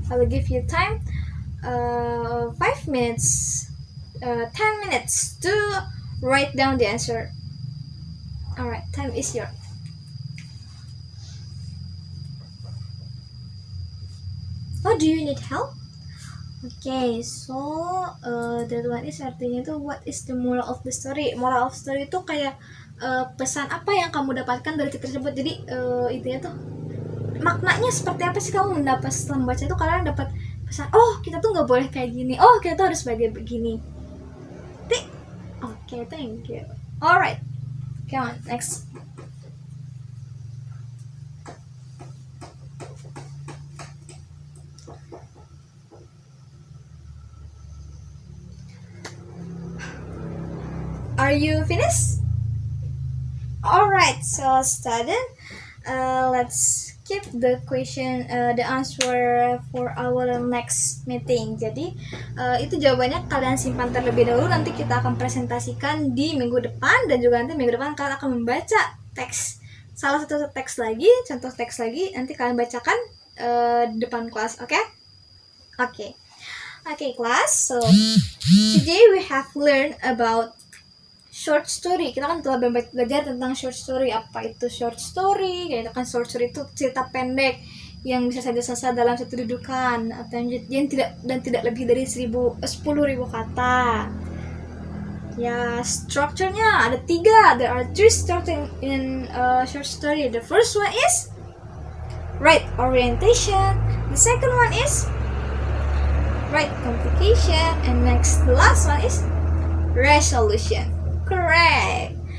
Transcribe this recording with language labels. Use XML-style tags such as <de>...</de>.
<en>I will give you time 5 minutes, 10 minutes to write down the answer. Alright, time is yours. Oh, do you need help? Okay, so that one is</en> <id>artinya tuh</id> <en>what is the moral of the story?</en> <id>Moral of story itu kayak pesan apa yang kamu dapatkan dari cerita tersebut. Jadi intinya tuh maknanya seperti apa sih kamu mendapat setelah membaca itu? Kalian dapat pesan, oh kita tuh nggak boleh kayak gini, oh kita tuh harus sebagai begini.</id> <en>Okay, thank you. Alright, come on, next. Are you finished? Alright, so student, let's keep the question, the answer for our next meeting.</en> <id>Jadi itu jawabannya kalian simpan terlebih dahulu. Nanti kita akan presentasikan di minggu depan, dan juga nanti minggu depan kalian akan membaca teks. Salah satu teks lagi, contoh teks lagi, nanti kalian bacakan depan kelas, oke? Okay? Oke. Okay, class.</id> <en>So today we have learned about short story.</en> <id>Kita kan telah belajar tentang short story. Apa itu short story? Kayak kan short story itu cerita pendek yang bisa saja selesai dalam satu dudukan atau yang tidak lebih dari 10.000 kata. Ya, strukturnya ada 3.</id> <en>There are 3 structure in short story. The first one is right orientation. The second one is right complication, and next the last one is resolution. Correct.</en>